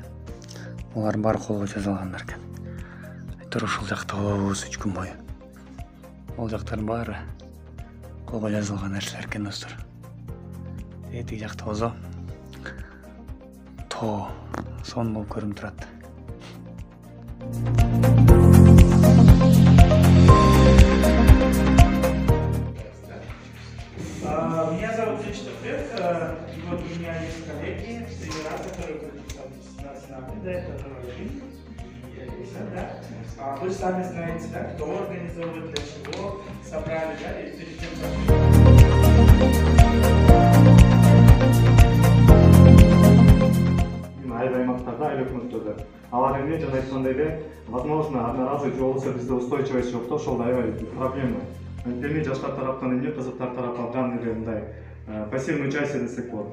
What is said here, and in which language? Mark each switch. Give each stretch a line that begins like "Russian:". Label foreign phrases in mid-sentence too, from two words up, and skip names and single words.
Kyrgyz: Булардын баары колго жасалгандар экен. Айтор ушул жакта болобуз 3 күн бою. Ол жактардын баары колго жасалган нерселер экен, достор. Этиги жакта болсо тоо сонун болуп көрүнүп турат.
Russian: Меня зовут Вячеслав, и вот у меня есть коллеги, тренера, которые нас наблюдают, которые жизнь и Алиса, да. Вы сами знаете, да, кто организовывает, для чего собрали, да, и перед
Kyrgyz: айыл аймактарда, айыл өкмөттөрдө. Алар эмне жана айткандай эле, возможно, одноразовый же болсо бизде устойчивость жок да, ошол аябай проблема. Анткени жаштар тараптан эмне, кызыктар тарап алган эле мындай
Russian: пассивный участие
Kyrgyz: десек болот.